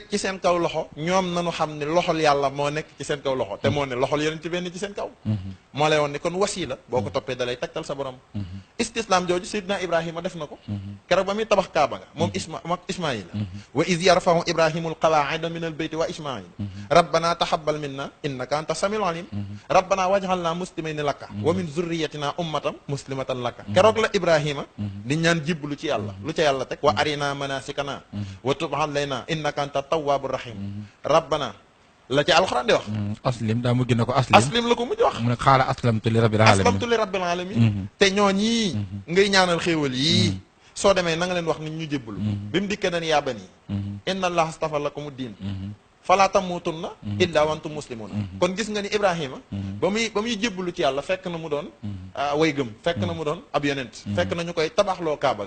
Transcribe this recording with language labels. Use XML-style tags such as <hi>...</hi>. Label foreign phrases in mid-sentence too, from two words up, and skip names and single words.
<wo>ci seen kaw loxo ñoom nañu xam ne loxol yàlla moo nekk ci seen kaw loxo te moo ne loxol yenent bi benn ci seen kaw moo lay woon ne kon wasila boo ko toppee dalay tegtal sa borom istislam jooju Seydina Ibrahima def na ko keroog ba muy tabax kaaba nga moom Ismaïla</wo> <ar>وإذ يرفع إبراهيم القواعد من البيت وإسماعيل ربنا تقبل منا إنك أنت السميع العليم ربنا واجعلنا مسلمين لك ومن ذريتنا أمة مسلمة لك</ar> <wo>keroog la Ibrahima di ñaan jiblu ci yàlla lu ca yàlla teg</wo> <ar>وأرنا مناسكنا وتب علينا إنك أنت التواب الرحيم</ar> <wo>rabbana la ca alxuraan di wax aslim daa mujj na ko aslim la ko mujj wax mu ne</wo> <ar>قال أسلمت ل رب العالمين</ar> <wo>te ñoo ñii ngay ñaanal xéewal yii soo demee na nga leen wax nit ñu jébbalu bi mu dikkee dañ</wo> <ar>يا بني إن الله اصطفى لكم الدين فلا تموتن إلا وأنتم مسلمون</ar> <wo>kon gis nga ni Ibrahima ba muy jébbalu ci yàlla fekk na mu doon way gëm fekk na mu doon ab yonent fekk na ñu koy tabaxloo kaaba ga</wo>